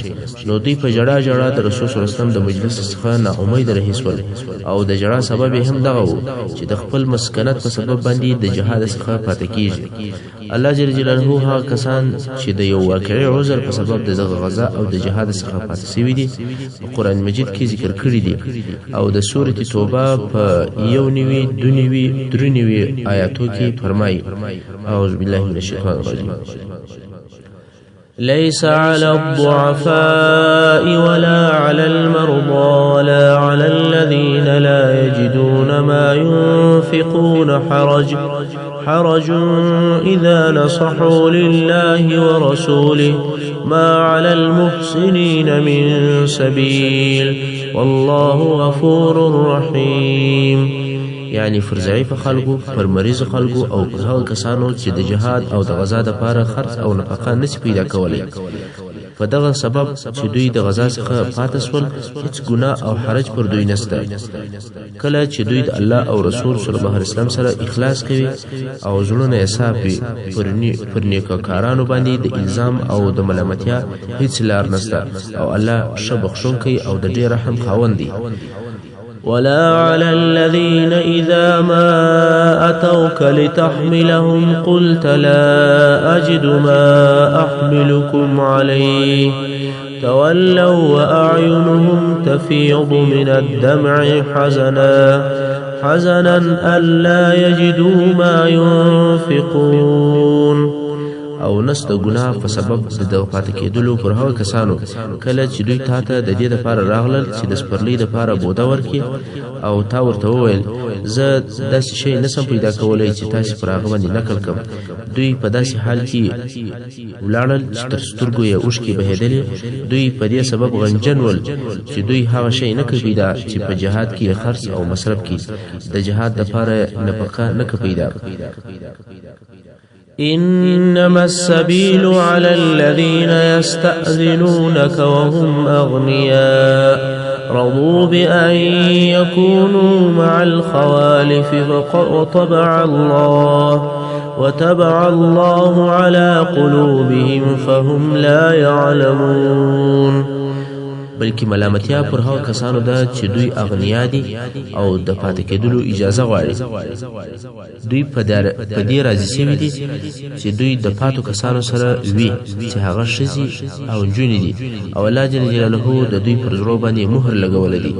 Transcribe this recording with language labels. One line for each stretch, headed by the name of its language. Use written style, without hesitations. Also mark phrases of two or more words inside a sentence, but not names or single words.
Pashto: نو دوی په جړا د رسول
Arabic: صلی الله علیه وسلم
Pashto: د مجلس څخه نا امید رهي شول او د جړا سبب هم دغه و چې د خپل مسکنت په سبب باندې د جهاد څخه پاتې کیږي. الله
Arabic: جل جلاله
Pashto: هغه کسان چې د یو واقعي عذر په سبب د دغه غزا او د جهاد څخه پاتې شوي دي په قرآن مجید کې ذکر کړي دي او د سورة توبه په 1 آیاتو کې فرمایي:
Arabic: اعوذ بالله من الشیطان الرجیم. ليس على الضعفاء ولا على المرضى ولا على الذين لا يجدون ما ينفقون حرج إذا نصحوا لله ورسوله ما على المحسنين من سبيل والله غفور رحيم.
Pashto: یعنی پر ضعیف خلقو، پر مریض خلقو او پر هغه کسانو چې د جهاد او د غزا دپاره خرڅ او نفقه نشي پیدا کولی، په دغه سبب چې دوی د غزا څخه پاتې سول هیڅ ګناه او حرج پر دوی نشته. کله چې دوی د الله او رسول
Arabic: صلی الله علیه وسلم
Pashto: سره اخلاص کوي او زړونه یې صاف وي، پر نیکوکارانو باندې د الزام او د ملامتیا هیڅ لار نشته او الله ښه بخښونکی او د ډېر رحم خاوند دی.
Arabic: ولا على الذين إذا ما أتوك لتحملهم قلت لا أجد ما أحملكم عليه تولوا وأعينهم تفيض من الدمع حزنا ألا يجدوا ما ينفقون.
Pashto: او نست ګناه په سبب د دغه پاتې کېدلو پر هغه کسانو کله چې دوی تا ته د دې دپاره راغلل چې د سپرلي دپاره بوده ورکړي او تا ورته وویل زه داسې شی نسم پیدا کولی چې تاسې پر هغه باندې نقل کړم. دوی په داسې حال کې ولاړل چې تر سترګو یې اوښکې بهېدلې. دوی په دې سبب غمجن ول چې دوی هغه شی نه کوي پیدا چې په جهاد کې خرڅ او مصرف کې د جهاد دپاره نفقه نه کوي پیدا.
Arabic: إنما السبيل على الذين يستأذنونك وهم أغنياء رضوا بأن يكونوا مع الخوالف وطبع الله على قلوبهم فهم لا يعلمون.
Pashto: بلکې ملامتیا پر هغه کسانو ده چې دوی اغنیا دي او د پاتې کېدلو اجازه غواړي. دوی په دې راضي شوي دي چې دوی د پاتو کسانو سره وي چې هغه ښځې او نجونې دي او الله
Arabic: جل جلاله
Pashto: د دوی پر زړو باندې مهر لګولی دی.